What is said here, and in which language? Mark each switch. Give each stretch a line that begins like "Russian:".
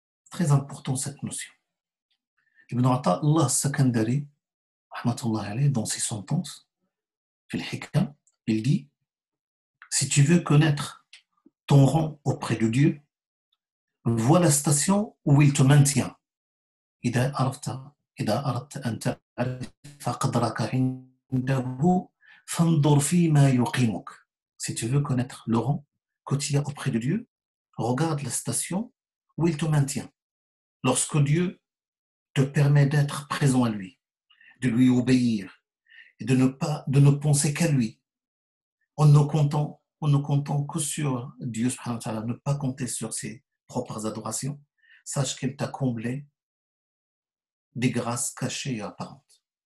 French: Très important cette notion. Ibn Ata Allah Sakandari,
Arabic: rahmatullah alayhi,
French: dans ses sentences,
Arabic: fil hikam,
French: il dit: si tu veux connaître ton rang auprès de Dieu, vois la station où il te maintient.
Arabic: إذا أردت أن تعرف قدرك عنده فانظر فيما يقيمك.
French: Si tu veux connaître le rang que tu as auprès de Dieu, regarde la station où il te maintient. Lorsque Dieu te permet d'être présent à lui, de lui obéir et de ne penser qu'à lui, en ne comptant que sur Dieu, ne pas compter sur ses propres adorations, sache qu'il t'a comblé des grâces cachées et apparentes.